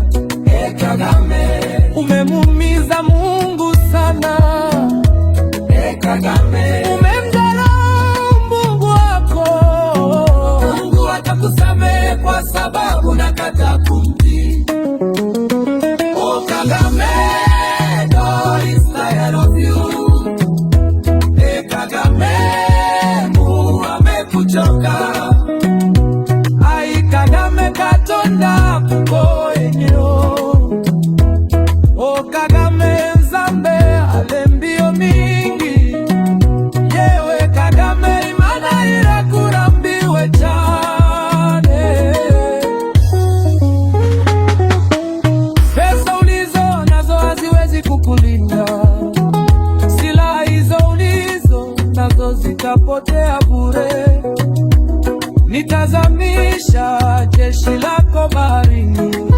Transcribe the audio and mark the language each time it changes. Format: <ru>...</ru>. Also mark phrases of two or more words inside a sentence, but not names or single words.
<sw>Kagame, umemuumiza Mungu sana. Kagame, umemdharau Mungu wako. Mungu hatakusamehe kwa sababu nakataa kumtii. Kagame,</sw> <en>God is tired of you.</en> <sw>Kagame, Mungu amekuchoka.</sw> <lg>Ai Kagame Katonda kukoenyo.</lg> <ln>Kagame Nzambe alembio mingi.</ln> <rw>Yewe Kagame imana irakurambiwe cyane.</rw> <sw>Pesa ulizo nazo haziwezi kukulinda. Silaha hizo ulizo nazo zitapotea bure. Nitazamisha jeshi lako baharini.</sw>